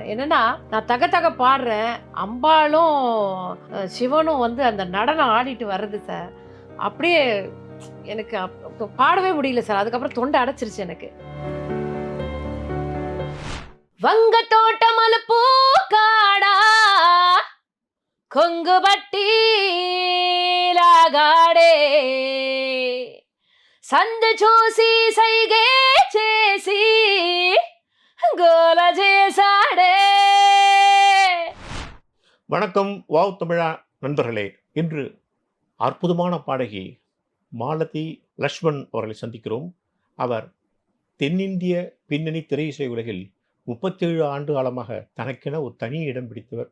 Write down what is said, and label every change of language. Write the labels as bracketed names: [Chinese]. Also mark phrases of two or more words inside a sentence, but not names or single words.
[Tamil] என்னன்னா நான் தக தக பாடுறேன், அம்பாளும் சிவனும் வந்து அந்த நடனம் ஆடிட்டு வர்றது சார். அப்படியே எனக்கு பாடவே முடியல சார். அதுக்கப்புறம் தொண்டை அடைச்சிருச்சு எனக்கு. [Telugu] వంగ తోటమల పూకాడా కొంగు బట్టి లాగాడే సందు చూసి సైగే చేసి గోల చేసాడే. [Tamil] வணக்கம் வாவ் தமிழா நண்பர்களே. இன்று அற்புதமான பாடகி மாலதி லக்ஷ்மண் அவர்களை சந்திக்கிறோம். அவர் தென்னிந்திய பின்னணி திரையிசை உலகில் 37 ஆண்டு காலமாக தனக்கென ஒரு தனி இடம் பிடித்தவர்.